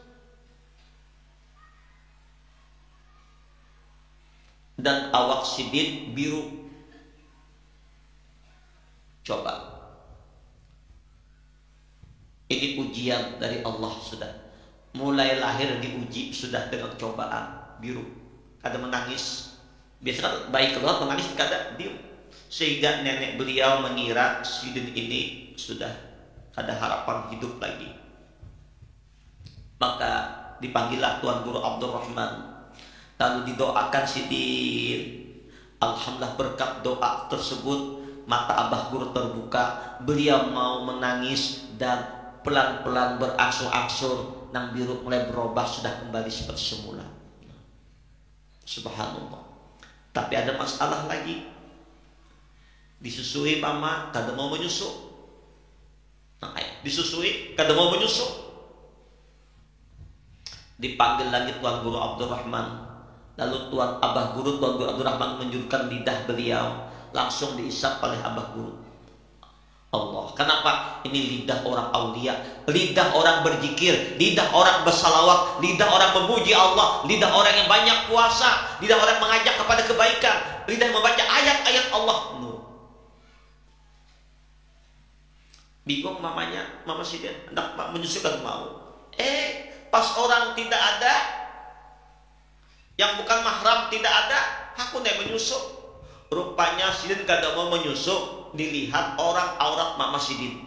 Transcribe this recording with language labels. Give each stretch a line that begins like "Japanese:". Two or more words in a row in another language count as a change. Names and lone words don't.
Banjar: Dan awak Sidin biru. Coba. Ini ujian dari Allah sudah. Mulai lahir diuji sudah dengan cobaan biru. Kada menangis. Biasanya bayi keluar menangis, kada diam. Sehingga nenek beliau mengira Sidin ini sudah ada harapan hidup lagi.
Indonesian: Maka dipanggillah Tuan Guru Abdurrahman, lalu didoakan Sidin. Alhamdulillah berkat doa tersebut mata Abah Guru terbuka.
Banjar: Beliau mau menangis dan pelan-pelan berangsur-angsur nang biru mulai berubah, sudah kembali seperti semula. Subhanallah. Tapi ada masalah lagi. Disusui mama, kada mau menyusu. Nah, disusui, kada mau menyusu.
Indonesian: Dipanggil lagi Tuan Guru Abdurrahman. Lalu Tuan Guru Abdurrahman menjulurkan lidah beliau, langsung diisap oleh Abah Guru. Allah. Kenapa? Ini lidah orang aulia, lidah orang berzikir, lidah orang bersalawat, lidah orang memuji Allah, lidah orang yang banyak puasa, lidah orang mengajak kepada kebaikan, lidah yang membaca ayat-ayat Allah.
Banjar: Bingung mamanya, Mama Sidin hendak menyusukan mau. Pas orang tidak ada, yang bukan mahram tidak ada, aku nih menyusu. Rupanya Sidin kada mau menyusu, dilihat orang aurat Mama Sidin.